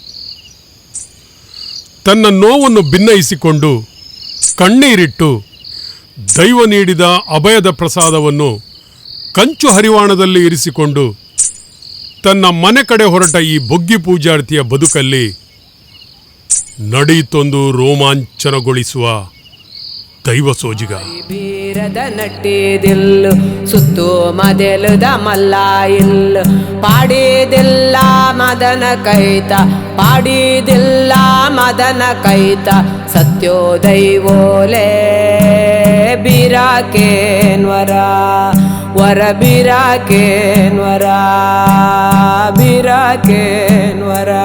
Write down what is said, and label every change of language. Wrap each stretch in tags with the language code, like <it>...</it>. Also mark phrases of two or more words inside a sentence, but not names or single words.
<kn>ತನ್ನ ನೋವನ್ನು ಭಿನ್ನಯಿಸಿಕೊಂಡು ಕಣ್ಣೀರಿಟ್ಟು ದೈವ ನೀಡಿದ ಅಭಯದ ಪ್ರಸಾದವನ್ನು ಕಂಚು ಹರಿವಾಣದಲ್ಲಿ ಇರಿಸಿಕೊಂಡು ತನ್ನ ಮನೆ ಕಡೆ ಹೊರಟ ಈ ಬೊಗ್ಗಿ ಪೂಜಾರ್ತಿಯ ಬದುಕಲ್ಲಿ ನಡೆಯಿತೊಂದು ರೋಮಾಂಚನಗೊಳಿಸುವ ದೈವ ಸೋಜಿಗ.</kn> <tcy>ಬೀರದ ನಟ್ಟಿದಿಲ್ಲು ಸುತ್ತು ಮದೆಲುದ ಮಲ್ಲ ಇಲ್ಲು ಪಾಡಿದಿಲ್ಲ ಮದನ ಕೈತ, ಪಾಡಿದಿಲ್ಲ ಮದನ ಕೈತ ಸತ್ಯೋ ದೈವೋಲೆ ಬಿರಾಕೇನ್ವರ ವರ ಬಿರಾಕೇನ್ವರ ಬಿರಾಕೇನ್ವರ.</tcy>